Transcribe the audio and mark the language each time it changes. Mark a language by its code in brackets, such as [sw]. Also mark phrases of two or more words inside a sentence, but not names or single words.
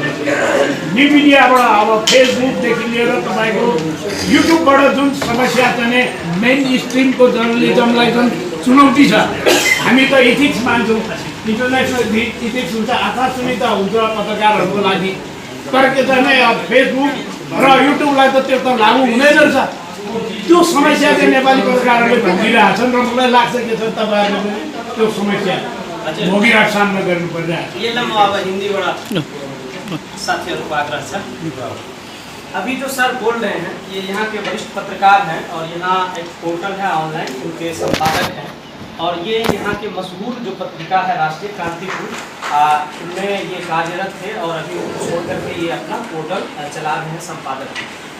[en] new mediaबाट [ne] अब फेसबुकदेखि लिएर तपाईँको युट्युबबाट जुन समस्या चाहिँ [en] main streamको journalismलाई [ne] जुन चुनौती छ, हामी त इथिक्स मान्छौँ, [en] international ethics [ne] हुन्छ, आचार संहिता हुन्छ पत्रकारहरूको लागि, तर के चाहिँ फेसबुक र युट्युबलाई त त्यो त लागु हुँदैन रहेछ। त्यो समस्या चाहिँ नेपाली पत्रकारहरूले भोगिरहेछन् र मलाई लाग्छ के छ तपाईँहरूले त्यो समस्या भोगिरहेको सामना गर्नु परिरहेको छ। ये ल म अब हिन्दीबाट साथीहरूको आग्रह छ। [hi] अभी जो सर बोल रहे हैं ये यहाँ के वरिष्ठ पत्रकार हैं और यहाँ एक पोर्टल है ऑनलाइन, उनके संपादक हैं और ये यहाँ के मशहूर जो पत्रिका है राष्ट्रीय क्रांतिपुर उनमें ये कार्यरत थे और अभी उनको छोड़ करके ये अपना पोर्टल चला रहे हैं संपादक।